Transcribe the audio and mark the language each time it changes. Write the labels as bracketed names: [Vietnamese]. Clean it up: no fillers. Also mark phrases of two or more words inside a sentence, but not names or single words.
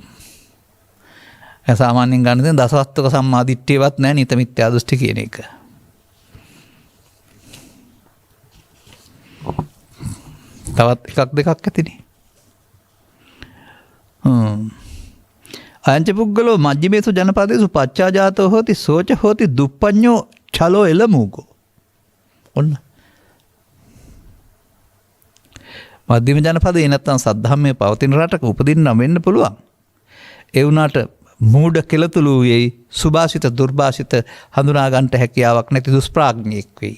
[Sinhala] ඒ සාමාන්‍යයෙන් ගන්න තියෙන දසවස්තුක සම්මාදිට්ඨියවත් නැහැ නිත මිත්‍යා දෘෂ්ටි කියන එක. තවත් එකක් දෙකක් ඇතිනේ. [Pali] අයංච පුද්ගලෝ මජ්ජිමේසු ජනපදේසු පච්ඡාජාතෝ හෝති සෝච හෝති දුප්පඤ්ඤෝ චලෝ එලමුගෝ. [Sinhala] ඔන්න. මධ්‍යම ජනපදේ නැත්තම් සද්ධාම්මේ පවතින රටක උපදින්න වෙන්න පුළුවන්. ඒ වුණාට මූඩ කෙලතුළු වෙයි, සුභාසිත දුර්භාසිත හඳුනා ගන්නට හැකියාවක් නැති දුෂ්ප්‍රඥෙක් වෙයි.